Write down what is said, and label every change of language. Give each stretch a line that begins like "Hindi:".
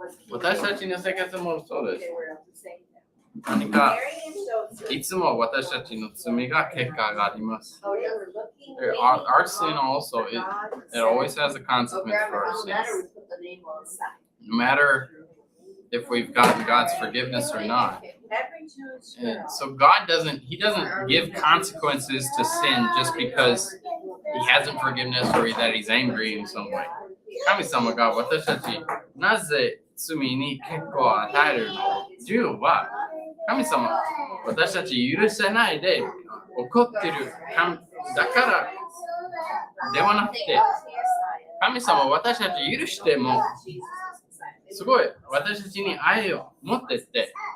Japanese: 私たちの生活もそうです。何かいつも私たちの罪が結果があります。
English: Our sin also, it always has a consequence for our sins. No matter if we've gotten God's forgiveness or not. And so God doesn't give consequences to sin just because He hasn't forgiven us or that He's angry in some way.
Japanese: 神様が私たちなぜ罪に結果を与えるの理由は神様私たち許せないで怒ってるだからではなくて神様私たち許してもすごい私たちに愛を持ってって